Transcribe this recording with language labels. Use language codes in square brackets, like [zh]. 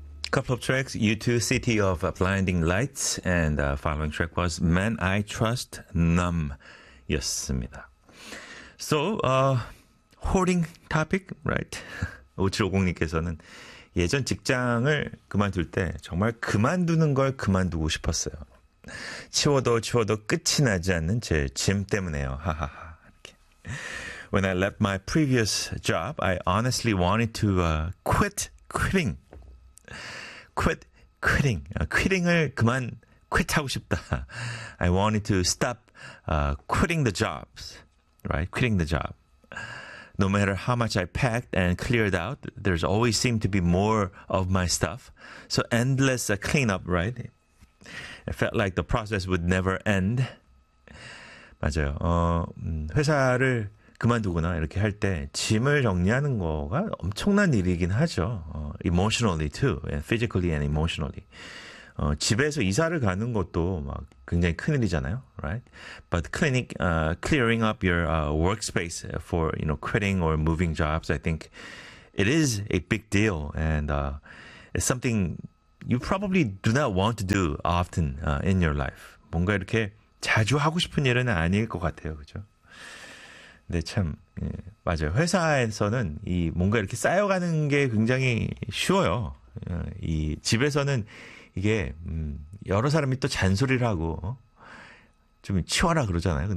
[en] Couple of tracks, U2, City of Blinding Lights, and the following track was Man I Trust, Numb, [ko] 였습니다. [en] So, hoarding topic, right? [ko] 5750님께서는 예전 직장을 그만둘 때 정말 그만두는 걸 그만두고 싶었어요. 치워도 치워도 끝이 나지 않는 제 짐 때문에요. [en] 하하하. When I left my previous job, I honestly wanted to quit quitting. [ko] Quitting을 그만 quit하고 싶다. [en] I wanted to stop quitting the jobs. Right? Quitting the job. No matter how much I packed and cleared out, there's always seemed to be more of my stuff. So endless cleanup, right? It felt like the process would never end. [ko] 맞아요. 회사를 그만두거나 이렇게 할 때 짐을 정리하는 거가 엄청난 일이긴 하죠. [en] Emotionally too. And physically and emotionally. [ko] 집에서 이사를 가는 것도 막 굉장히 큰 일이잖아요. [en] Right? But clearing up your workspace for, you know, quitting or moving jobs, I think it is a big deal. And it's something you probably do not want to do often in your life. [ko] 뭔가 이렇게 자주 하고 싶은 일은 아닐 것 같아요. 그죠? 네, 참, 예, 맞아요. 회사에서는 이 뭔가 이렇게 쌓여가는 게 굉장히 쉬워요. 이 집에서는 이게, 여러 사람이 또 잔소리를 하고 좀 치워라 그러잖아요.